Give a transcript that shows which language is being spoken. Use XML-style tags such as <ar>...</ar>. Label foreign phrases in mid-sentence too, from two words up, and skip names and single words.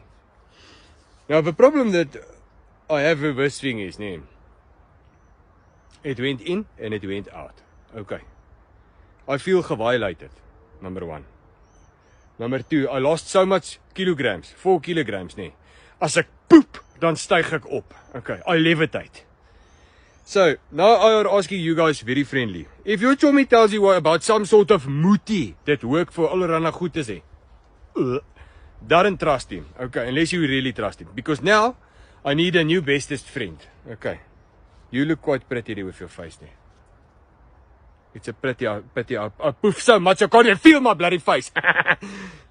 <en>Now, the problem that I have with this thing is, nee, it went in and it went out. Okay. I feel violated, number 1. Number 2, I lost so much kilograms, 4 kilograms, nee.</en> <af>As ek poep, dan styg ek op.</af> <en>Okay, I levitate. So, now I are asking you guys very friendly. If your chommy tells you about some sort of mutie that work for</en> <af>allerlei goedes</af> <en>he, don't trust him. Okay, unless you really trust him. Because now, I need a new bestest friend. Okay. You look quite pretty there with your face there. It's a pretty, I poof so much I can't even feel my bloody face.</en>